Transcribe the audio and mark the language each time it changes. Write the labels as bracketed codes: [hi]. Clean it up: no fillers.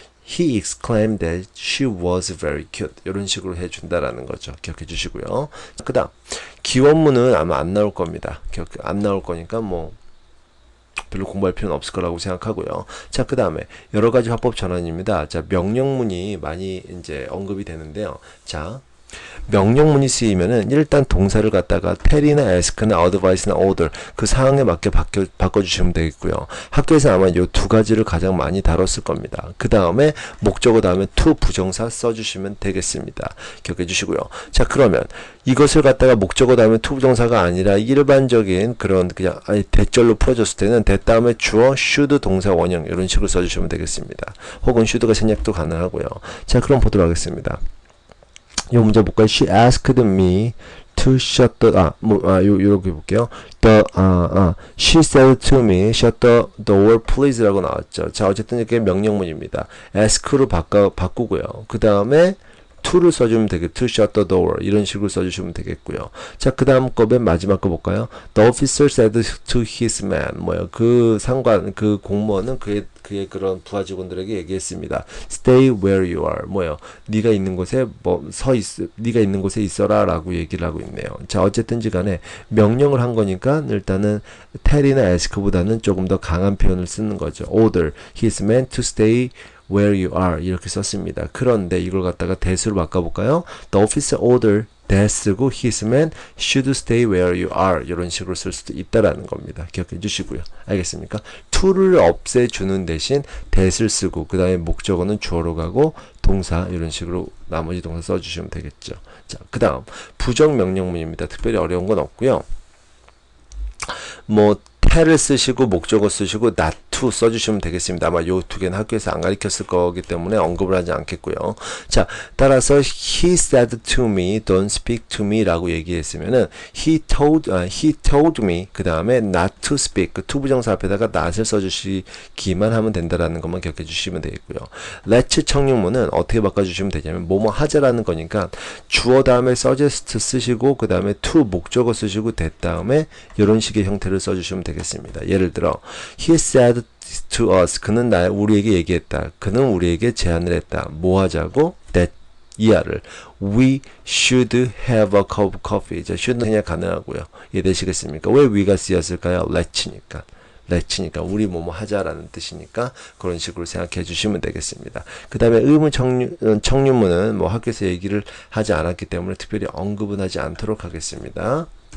[en] He exclaimed that she was very cute. [ko] 이런 식으로 해준다라는 거죠. 기억해 주시고요. 그 다음 기원문은 아마 안 나올 겁니다. 안 나올 거니까 별로 공부할 필요는 없을 거라고 생각하고요. 자, 그 다음에 여러 가지 화법 전환입니다. 자, 명령문이 많이 이제 언급이 되는데요. 자, 명령문이 쓰이면은 일단 동사를 갖다가 tell이나 ask나 advice나 order 그 상황에 맞게 바꿔주시면 되겠고요. 학교에서 아마 이 두 가지를 가장 많이 다뤘을 겁니다. 그 다음에 목적어 다음에 to 부정사 써주시면 되겠습니다. 기억해 주시고요. 자, 그러면 이것을 갖다가 목적어 다음에 to 부정사가 아니라 일반적인 그런 그냥 대절로 풀어줬을 때는 that 다음에 주어 should 동사 원형 이런 식으로 써주시면 되겠습니다. 혹은 should가 생략도 가능하고요. 자, 그럼 보도록 하겠습니다. 요 문제 볼까요? [en] She asked me to shut the [ko] 요렇게 볼게요. [en] She said to me, shut the door, please [ko] 라고 나왔죠. 자, 어쨌든 이렇게 명령문입니다. ask로 바꾸고요. 그 다음에 to를 써주면 되겠고, [en] to shut the door [ko] 이런 식으로 써주시면 되겠고요. 자, 그 다음 거 맨 마지막 거 볼까요? [en] The officer said to his man [ko] 그 공무원은 그의 그런 부하 직원들에게 얘기했습니다. [en] Stay where you are [ko] 네가 있는 곳에 네가 있는 곳에 있어라라고 얘기를 하고 있네요. 자, 어쨌든지 간에 명령을 한 거니까 일단은 tell이나 ask보다는 조금 더 강한 표현을 쓰는 거죠. [en] Order his man to stay where you are [ko] 이렇게 썼습니다. 그런데 이걸 갖다가 that으로 바꿔볼까요? [en] The officer ordered that [ko] 쓰고 [en] his men should stay where you are [ko] 이런 식으로 쓸 수도 있다라는 겁니다. 기억해 주시고요. 알겠습니까? to를 없애주는 대신 that을 쓰고 그 다음에 목적어는 주어로 가고 동사 이런 식으로 나머지 동사 써주시면 되겠죠. 자, 그 다음 부정명령문입니다. 특별히 어려운 건 없고요. tell을 쓰시고 목적어 쓰시고 not to 써주시면 되겠습니다. 아마 요 두 개는 학교에서 안 가르쳤을 거기 때문에 언급을 하지 않겠고요. 자, 따라서 [en] he said to me, [ko] don't speak to me 라고 얘기했으면은 [en] he told me [ko] 그 다음에 [en] not to speak [ko] 그 to 부정사 앞에다가 not을 써주시기만 하면 된다라는 것만 기억해 주시면 되겠고요. let's 청유문은 어떻게 바꿔주시면 되냐면 뭐뭐 하자라는 거니까 주어 다음에 suggest 쓰시고 그 다음에 to 목적어 쓰시고 that 다음에 이런 식의 형태를 써주시면 되겠습니다. 예를 들어 [en] he said to us [ko] 그는 우리에게 얘기했다. 그는 우리에게 제안을 했다. 뭐 하자고? [en] that [ko] 이하를 [en] we should have a cup of coffee. [ko] 자, should 그냥 가능하고요. 이해되시겠습니까? 왜 we가 쓰였을까요? let'니까 우리 뭐뭐 하자라는 뜻이니까 그런 식으로 생각해 주시면 되겠습니다. 그 다음에 의문 청유문은 뭐 학교에서 얘기를 하지 않았기 때문에 특별히 언급은 하지 않도록 하겠습니다.